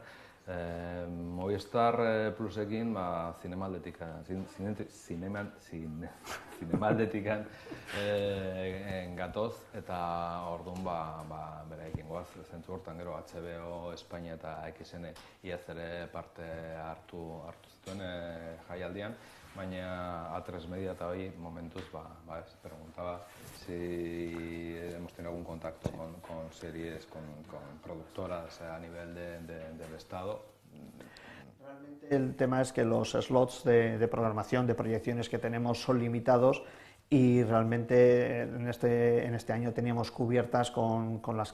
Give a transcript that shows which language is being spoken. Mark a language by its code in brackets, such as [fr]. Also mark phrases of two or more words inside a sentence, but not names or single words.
[eu] Movistar Plusekin, zinemaldetikan gatoz, eta orduan, beraekin goaz, zentzu hortan gero HBO, Espainia eta AXN iaz ere parte hartu zituen jaialdian, baina A3 Media eta hoy momentuz, [es] se preguntaba si hemos tenido algún contacto con series, con productoras a nivel del Estado. Realmente el tema es que los slots de programación, de proyecciones que tenemos son limitados, y realmente en este año teníamos cubiertas con las